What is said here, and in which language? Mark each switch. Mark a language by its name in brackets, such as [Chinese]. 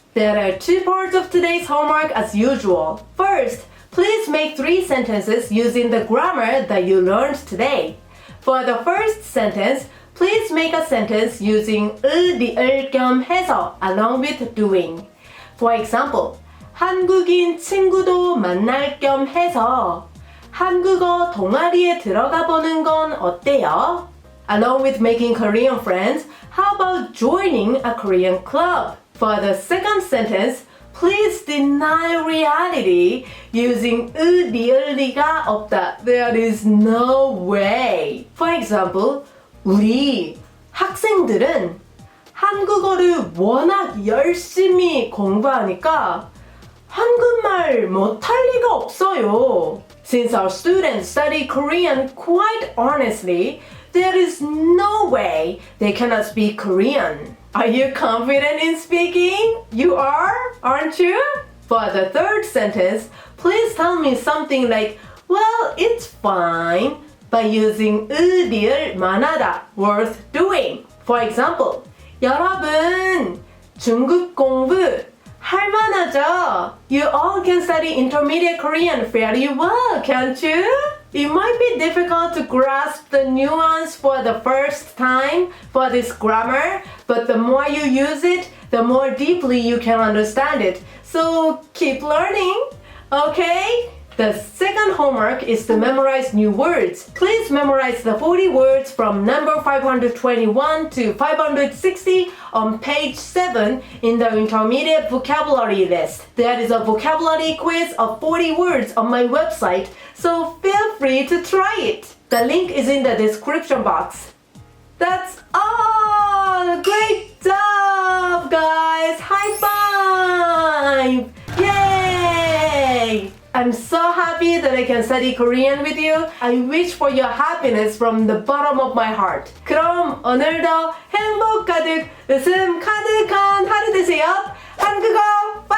[English] There are 2 parts of today's homework as usual. First, please make 3 sentences using the grammar that you learned today. For the first sentence, please make a sentence using 리을 겸 해서 along with doing. [Korean] For example, 한국인 친구도 만날 겸 해서 한국어 동아리에 들어가 보는 건 어때요? [English] Along with making Korean friends, how about joining a Korean club? For the second sentence, please deny reality using 리을 리가 없다. There is no way. [Korean] For example, 우리 학생들은 한국어를 워낙 열심히 공부하니까 한국말 못할 리가 없어요. [English] Since our students study Korean quite honestly, there is no way they cannot speak Korean. Are you confident in speaking? You are, aren't you? For the third sentence, please tell me something like, well, it's fine, by using 리을 만하다, worth doing. [Korean] For example, 여러분, 중국 공부 할만하죠? [English] You all can study intermediate Korean fairly well, can't you? It might be difficult to grasp the nuance for the first time for this grammar, but the more you use it, the more deeply you can understand it. So keep learning, okay? The second homework is to memorize new words. Please memorize the 40 words from number 521 to 560 on page 7 in the intermediate vocabulary list. There is a vocabulary quiz of 40 words on my website, so feel free to try it. The link is in the description box. That's all! Great job, guys! High five! Yay! I'm so happy that I can study Korean with you. I wish for your happiness from the bottom of my heart. [Korean] 그럼 오늘도 행복 가득, 웃음 가득한 하루 되세요. 한국어